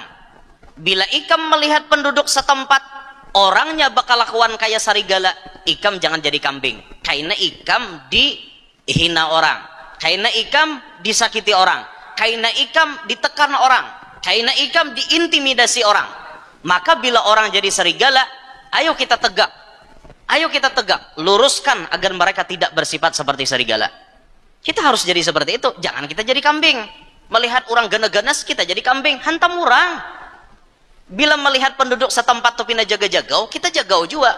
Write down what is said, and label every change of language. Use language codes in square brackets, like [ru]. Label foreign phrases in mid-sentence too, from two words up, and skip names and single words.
[bjn] Bila ikam melihat penduduk setempat orangnya bakal lakuan kayak serigala, ikam jangan jadi kambing. Kaina ikam dihina orang, kaina ikam disakiti orang, kaina ikam ditekan orang, kaina ikam diintimidasi orang. [id] Maka bila orang jadi serigala, ayo kita tegak. Ayo kita tegak, luruskan agar mereka tidak bersifat seperti serigala. Kita harus jadi seperti itu, jangan kita jadi kambing. Melihat orang ganas-ganas, kita jadi kambing, hantam orang. [bjn] Bila melihat penduduk setempat tu pindah jaga-jagau, kita jagau juga.